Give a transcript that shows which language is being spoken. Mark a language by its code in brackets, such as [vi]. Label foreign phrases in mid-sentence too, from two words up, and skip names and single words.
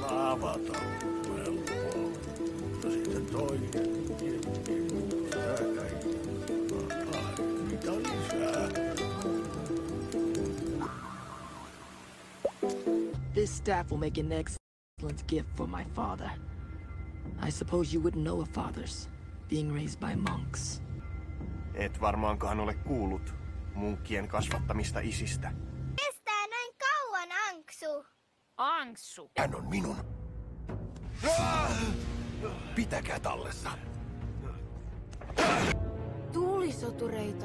[fi] avata helppoa. Mutta sitten toinen. Mitä lisää? [en] This staff will make an excellent gift for my father. I suppose you wouldn't know of fathers, being raised by monks. [fi] Et varmaankaan ole kuullut munkkien kasvattamista isistä. Kestää näin kauan, Anksu. Anksu. Hän on minun. Pitäkää tallessa. Tuulisotureita.